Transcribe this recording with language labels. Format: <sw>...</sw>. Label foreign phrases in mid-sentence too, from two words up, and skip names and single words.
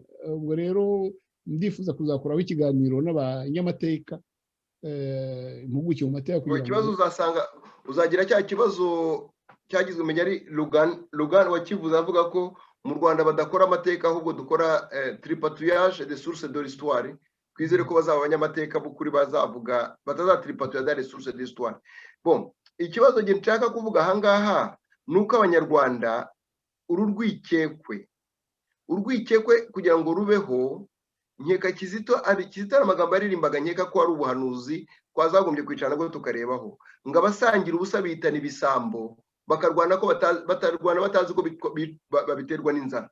<rw>Ubwo rero ndifuza kuzakuraho ikiganiro n'abanyamateka, impuguke mu mateka. Ikibazo uzagira cya kibazo cyagizwe umenya ari Lugan wakivuze avuga ko mu Rwanda badakora amateka ahubwo dukora</rw> <fr>tripatouillage des sources de l'histoire.</fr> <rw>Twizere ko bazaba abanyamateka b'ukuri bazavuga batazatripatouiller</rw> <fr>des sources de l'histoire.</fr> <rw>Bon, ikibazo nshaka kuvuga ahangaha nuko abanyarwanda urwikekwe kugira ngo rubeho, nkeka Kizito amagambo aririmbaga, nkeka ko ari ubuhanuzi twazagombye kwicara nabwo tukarebaho, ngo abasangira ubusa bitana ibisambo bakarwana ko batarwana batazi ko babiterwa n'inzara.</rw>